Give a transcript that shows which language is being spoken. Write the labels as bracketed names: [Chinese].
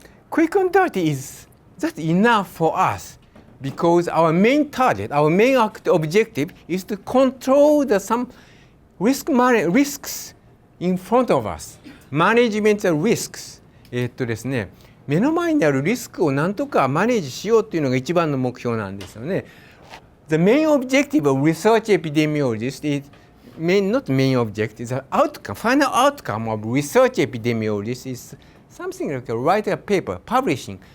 [English] Quick and dirty is just enough for us because our main target, our main objective is to control some risks in front of us. Management risks. [Japanese] ですね、目の前にあるリスクをなんとかマネージしようっていうのが一番の目標なんですよね。 [English] The main objective of research epidemiologists is not main objective, the outcome, final outcome of research epidemiologists is something like write a paper, publishing.